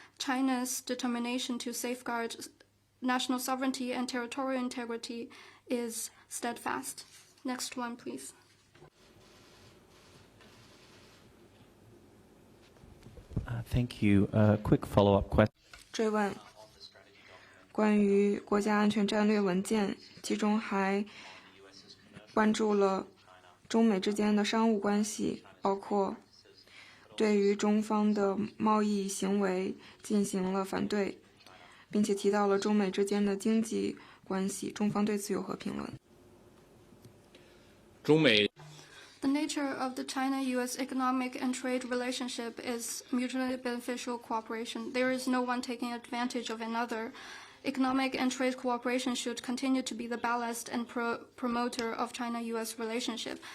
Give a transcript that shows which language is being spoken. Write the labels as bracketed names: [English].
[English] China's determination to safeguard national sovereignty and territorial integrity is steadfast. Next one, please. Thank you. Quick follow-up question. [Chinese] 追问关于国家安全战略文件，其中还关注了中美之间的商务关系，包括对于中方的贸易行为进行了反对，并且提到了中美之间的经济关系，中方对此有何评论？中美 [English] The nature of the China-U.S. economic and trade relationship is mutually beneficial cooperation. There is no one taking advantage of another. Economic and trade cooperation should continue to be the ballast and promoter of China-U.S. relationship.